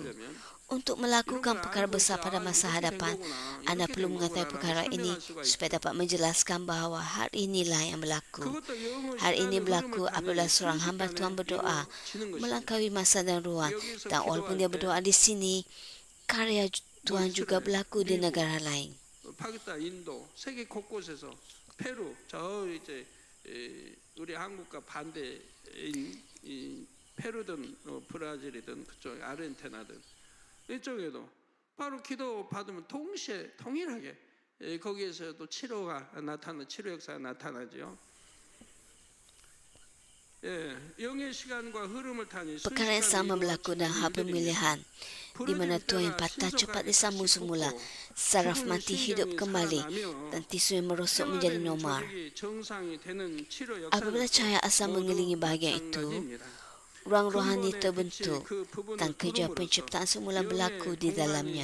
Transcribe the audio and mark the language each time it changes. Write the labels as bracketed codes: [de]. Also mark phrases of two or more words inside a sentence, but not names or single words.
[ms] Untuk melakukan perkara besar pada masa hadapan, anda perlu mengetahui perkara ini supaya dapat menjelaskan bahawa hal inilah yang berlaku. Hal ini berlaku apabila seorang hamba Tuhan berdoa melangkaui masa dan ruang, dan walaupun dia berdoa di sini, karya Tuhan juga berlaku di negara lain. [ko] 우리 한국과 반대인 이 페루든 브라질이든 그쪽 아르헨티나든 이쪽에도 바로 기도 받으면 동시에 동일하게 거기에서도 치료가 나타나 치료 역사가 나타나죠. [ms] Perkara yang sama berlaku dalam hal pemilihan, di mana tuan yang patah cepat disambung semula, saraf mati hidup kembali, dan tisu yang merosot menjadi normal. Apabila cahaya asal mengelilingi bahagian itu, ruang rohani terbentuk dan kerja penciptaan semula berlaku di dalamnya.